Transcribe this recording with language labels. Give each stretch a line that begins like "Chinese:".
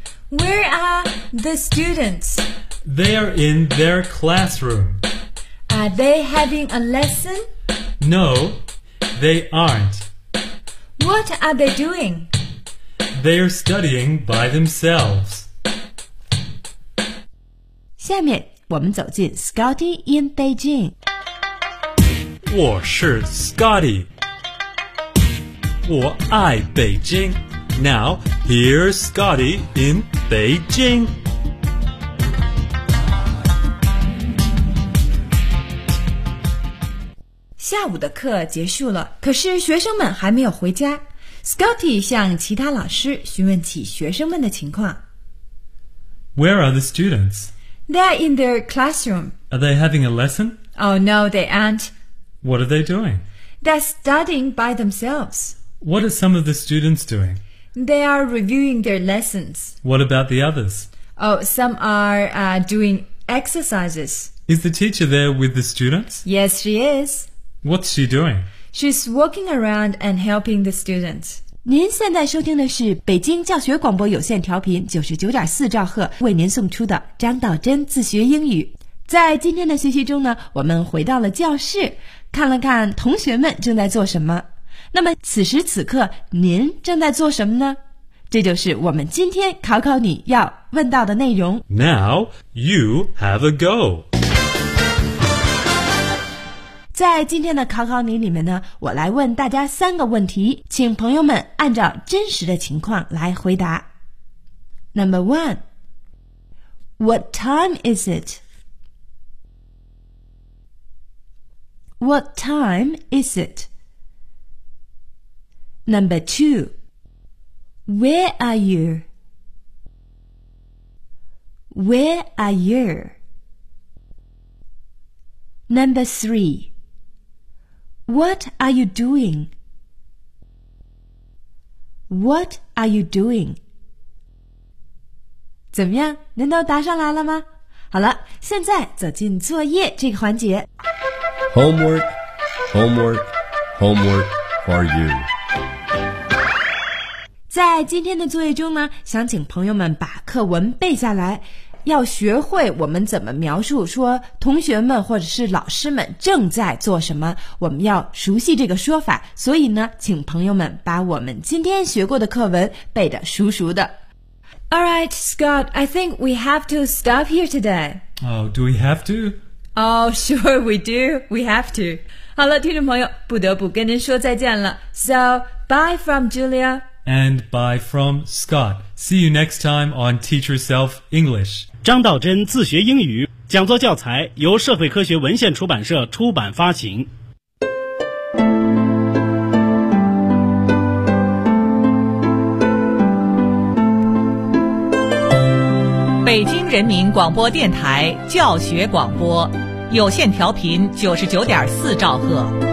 English: Where are the students? They are in their classroom. Are they having a lesson? No, they aren't. What are they doing? They are studying by themselves.
Chinese: 下面我们走进 Scotty in Beijing。我是 Scotty， 我爱北京。
English: Now here's Scotty in Beijing。
Chinese: 下午的课结束了，可是学生们还没有回家。 Scotty 向其他老师询问起学生们的情况。
English: Where are the students? They're in their classroom. Are they having a lesson? Oh, no, they aren't. What are they doing? They're studying by themselves. What are some of the students doing? They are reviewing their lessons. What about the others? Oh, some are, doing exercises. Is the teacher there with the students? Yes, she is. What's she doing? She's walking around and helping the students.
Chinese: 您现在收听的是北京教学广播有线调频 99.4 兆赫为您送出的张道真自学英语。在今天的学习中呢，我们回到了教室，看了看同学们正在做什么。那么此时此刻您正在做什么呢？这就是我们今天考考你要问到的内容。
English: Now you have a go。
Chinese: 在今天的考考你里面呢，我来问大家三个问题，请朋友们按照真实的情况来回答。
English: Number one, what time is it? What time is it? Number two, where are you? Where are you? Number three,What are you doing? What are you doing?
Chinese: 怎么样？您都答上来了吗？好了，现在走进作业这个环节。
English: Homework, homework, homework for you.
Chinese: 在今天的作业中呢，想请朋友们把课文背下来。要学会我们怎么描述说同学们或者是老师们正在做什么，我们要熟悉这个说法，所以呢，请朋友们把我们今天学过的课文背得熟熟的。
English: Alright, Scott, I think we have to stop here today. Oh, do we have to? Oh, sure, we do. We have to.
Chinese: 好了，听众朋友，不得不跟您说再见了。
English: So, bye from Julia. And bye from Scott. See you next time on Teach Yourself English.
Chinese: 张道真自学英语讲座教材由社会科学文献出版社出版发行。北京人民广播电台教学广播，有线调频99.4兆赫。